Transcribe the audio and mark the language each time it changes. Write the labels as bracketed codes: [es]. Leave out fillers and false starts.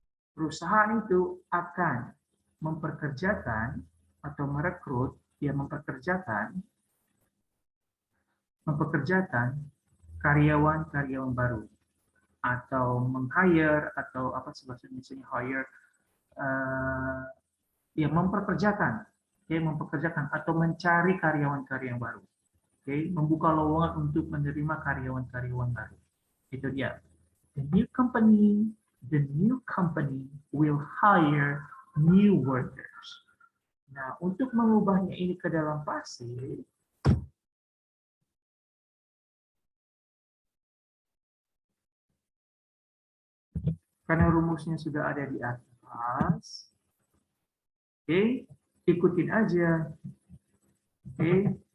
[id] Perusahaan itu akan mempekerjakan atau merekrut, dia mempekerjakan karyawan-karyawan baru atau meng-hire atau apa sebagainya, misalnya hire, ya mempekerjakan atau mencari karyawan-karyawan baru. Oke, membuka lowongan untuk menerima karyawan-karyawan baru. Itu dia. [en] The new company will hire new workers. [id] Nah, untuk mengubahnya ini ke dalam pasif, karena rumusnya sudah ada di atas, oke, ikutin aja. Oke.